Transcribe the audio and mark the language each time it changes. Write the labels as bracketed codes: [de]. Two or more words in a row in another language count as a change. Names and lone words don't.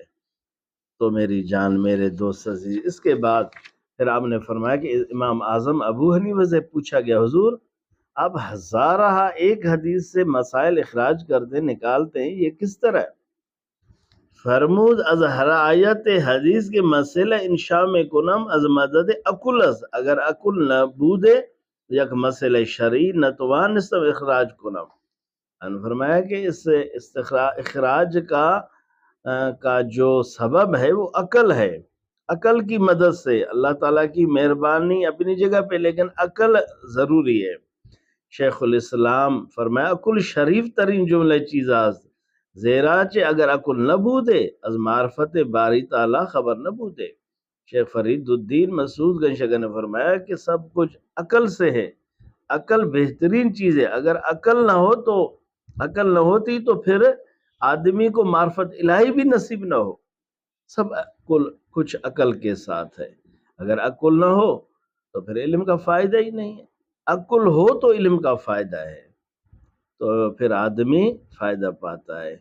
[ur] تو میری جان، میرے دوست عزیز، اس کے بعد پھر آپ نے فرمایا کہ امام اعظم ابو حنیفہ سے پوچھا گیا حضور آپ ہزارہ ایک حدیث سے مسائل اخراج کرتے نکالتے ہیں، یہ کس طرح؟ [fa] فرمود از ہر آیت حدیث کے مسئلہ انشاء میں کنم از مدد عقل است، اگر عقل نہ بودے یک مسئلہ شرعی نتوان استم اخراج کنم۔ [ur] فرمایا کہ اس اخراج کا جو سبب ہے وہ عقل ہے، عقل کی مدد سے، اللہ تعالیٰ کی مہربانی اپنی جگہ پہ، لیکن عقل ضروری ہے۔ [fa] شیخ الاسلام فرمایا عقل شریف ترین جملہ چیز است، زیرا چہ اگر عقل نہ بودے از معرفت باری تعالیٰ خبر نہ بودے۔ [ur] شیخ فرید الدین مسعود گنج شکر نے فرمایا کہ سب کچھ عقل سے ہے، عقل بہترین چیز ہے۔ اگر عقل نہ ہوتی تو پھر آدمی کو معرفت الہی بھی نصیب نہ ہو۔ سب کچھ عقل کے ساتھ ہے، اگر عقل نہ ہو تو پھر علم کا فائدہ ہی نہیں ہے، عقل ہو تو علم کا فائدہ ہے، تو پھر آدمی فائدہ پاتا ہے۔